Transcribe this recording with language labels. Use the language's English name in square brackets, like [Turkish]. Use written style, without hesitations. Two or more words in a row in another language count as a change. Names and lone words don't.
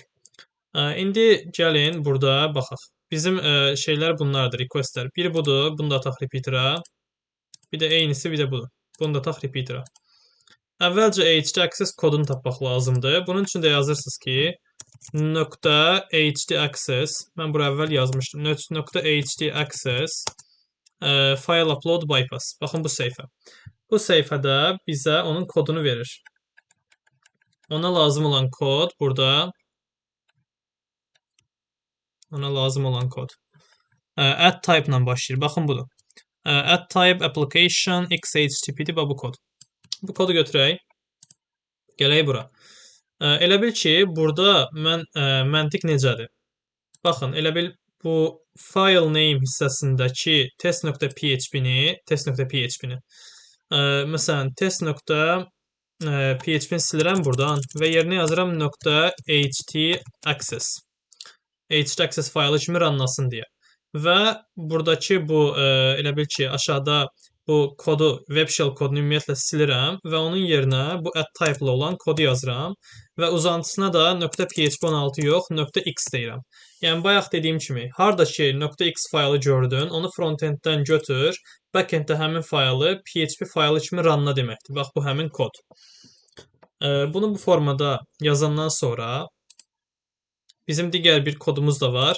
[Azerbaijani] İndi gəlin burada baxaq. Bizim şeylər bunlardır, requestlər. Biri budur, bunu da ataq repeater'a. Bir də eynisi, bir də budur. Bunu da ataq repeater'a. Əvvəlcə [English] HD access [Azerbaijani] kodunu tapmaq lazımdır. Bunun üçün də yazırsınız ki, [English] .hd access, [Azerbaijani] mən bura əvvəl yazmışdım. [English] .hd access file upload bypass. [Azerbaijani] Baxın bu səhifə. Bu səhifədə bizə onun kodunu verir. Ona lazım olan kod burada. Ona lazım olan kod. [English] Add type [Azerbaijani] ilə başlayır. Baxın budur. [English] Add type application [Azerbaijani] xhtp'dir bu kod. Bu kodu götürək. Gələk bura. Elə bil ki, burada məntiq necədir? Baxın, elə bil bu [English] file name [Azerbaijani] hissəsindəki test.php-ni məsələn, test.php-ni silirəm buradan və yerinə yazıram [English] .ht access. HD access [Azerbaijani] faylı kimi ranlasın deyə. Və buradakı bu, elə bil ki, aşağıda bu kodu, [English] web shell [Azerbaijani] kodunu ümumiyyətlə silirəm və onun yerinə bu [English] add type- [Azerbaijani] lı olan kodu yazıram və uzantısına da .php16 yox, .x deyirəm. Yəni, bayaq dediyim kimi, harda ki, .x faylı gördün, onu front-enddən götür, back-enddə həmin faylı PHP faylı kimi ranla deməkdir. Bax, bu həmin kod. Bunu bu formada yazandan sonra bizim digər bir kodumuz da var.